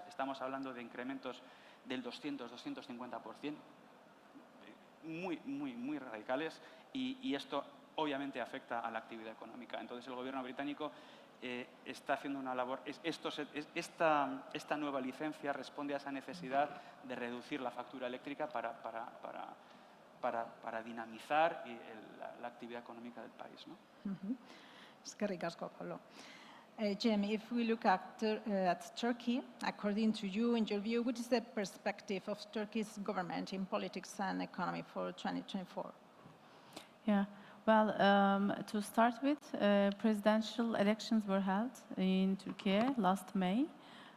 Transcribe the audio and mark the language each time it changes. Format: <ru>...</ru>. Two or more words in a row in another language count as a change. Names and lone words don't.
<es>Estamos hablando de incrementos del 200–250%, muy radicales, y esto obviamente afecta a la actividad económica. Entonces el gobierno británico está haciendo una labor. Esta nueva licencia responde a esa necesidad de reducir la factura eléctrica para dinamizar la actividad económica del país, ¿no?</es> <eu>Eskerrik asko, Pablo.</eu> <en>Jim, if we look at Turkey, according to you, in your view, what is the perspective of Turkey's government in politics and economy for 2024? Yeah, well, to start with, presidential elections were held in Turkey last May.</en>